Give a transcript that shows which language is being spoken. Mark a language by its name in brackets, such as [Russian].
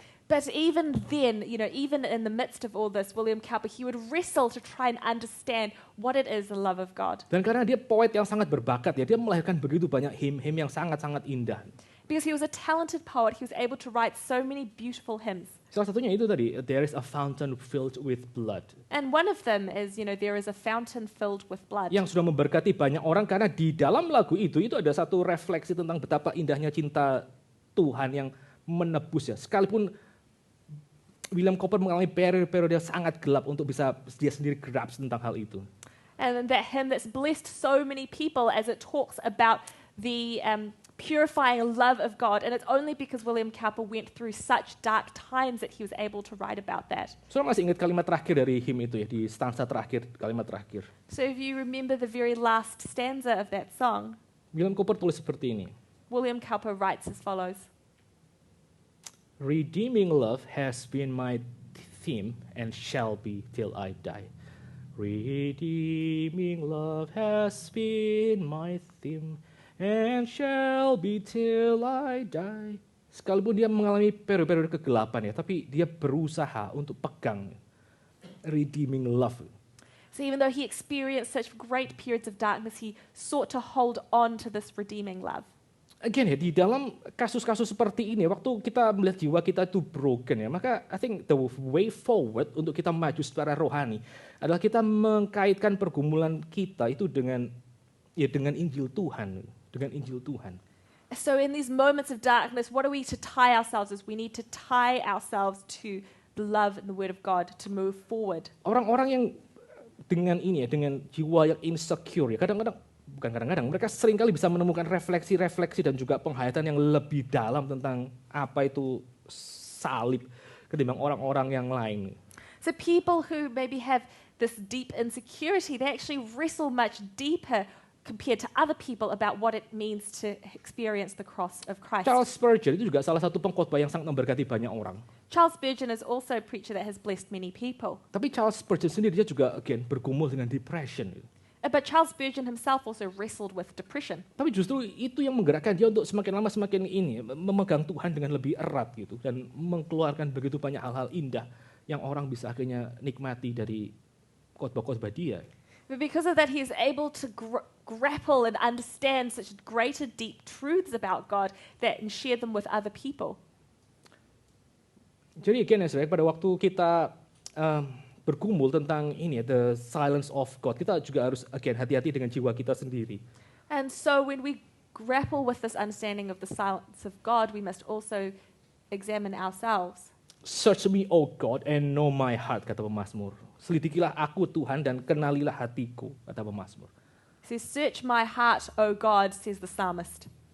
[English] But even then, even in the midst of all this, William Cowper, he would wrestle to try and understand what it is, the love of God. [Indonesian] Dan karena dia poet yang sangat berbakat ya, dia melahirkan begitu banyak him-him yang sangat-sangat indah. [English] Because he was a talented poet, he was able to write so many beautiful hymns. [Indonesian] Salah satunya itu tadi, [English] there is a fountain filled with blood. And one of them is, there is a fountain filled with blood. [Indonesian] Yang sudah memberkati banyak orang karena di dalam lagu itu ada satu refleksi tentang betapa indahnya cinta Tuhan yang menebus ya. Sekalipun William Cowper mengalami periode yang sangat gelap untuk bisa dia sendiri grasp tentang hal itu. [English] And that hymn that's blessed so many people as it talks about the purifying love of God. And it's only because William Cowper went through such dark times that he was able to write about that. [Indonesian] Saudara masih ingat kalimat terakhir dari hymn itu ya, di stanza terakhir, kalimat terakhir. [English] So if you remember the very last stanza of that song, [Indonesian] William Cowper tulis seperti ini. [English] William Cowper writes as follows. Redeeming love has been my theme and shall be till I die. Redeeming love has been my theme and shall be till I die. [Indonesian] Sekalipun dia mengalami periode-periode kegelapan ya, tapi dia berusaha untuk pegang redeeming love. [English] So even though he experienced such great periods of darkness, he sought to hold on to this redeeming love. [Indonesian] Again ya, di dalam kasus-kasus seperti ini, waktu kita melihat jiwa kita itu broken ya, maka [English] I think the way forward [Indonesian] untuk kita maju secara rohani adalah kita mengkaitkan pergumulan kita itu dengan Injil Tuhan, dengan Injil Tuhan. [English] So in these moments of darkness, what are we to tie ourselves as? We need to tie ourselves to the love and the word of God to move forward. [Indonesian] Orang-orang yang dengan ini ya, dengan jiwa yang insecure ya, kadang-kadang mereka seringkali bisa menemukan refleksi-refleksi dan juga penghayatan yang lebih dalam tentang apa itu salib ketimbang orang-orang yang lain. [English] So people who maybe have this deep insecurity, they actually wrestle much deeper compared to other people about what it means to experience the cross of Christ. [Indonesian] Charles Spurgeon itu juga salah satu pengkhotbah yang sangat memberkati banyak orang. [English] Charles Spurgeon is also a preacher that has blessed many people. [Indonesian] Tapi Charles Spurgeon sendiri dia juga bergumul dengan depression. [English] But Charles Spurgeon himself also wrestled with depression. [Indonesian] Tapi justru itu yang menggerakkan dia untuk semakin lama semakin memegang Tuhan dengan lebih erat gitu dan mengeluarkan begitu banyak hal-hal indah yang orang bisa akhirnya nikmati dari khotbah-khotbah dia. [English] But because of that, he is able to grapple and understand such greater deep truths about God and share them with other people. [Indonesian] Jadi again ya, pada waktu kita bergumul tentang ini [English] the silence of God, [Indonesian] kita juga harus hati-hati dengan jiwa kita sendiri. [English] And so when we grapple with this understanding of the silence of God, we must also examine ourselves. Search me, O God, and know my heart, [Indonesian] kata pemazmur. Selidikilah aku Tuhan dan kenalilah hatiku, kata pemazmur. [English] So search my heart, O God, says the psalmist.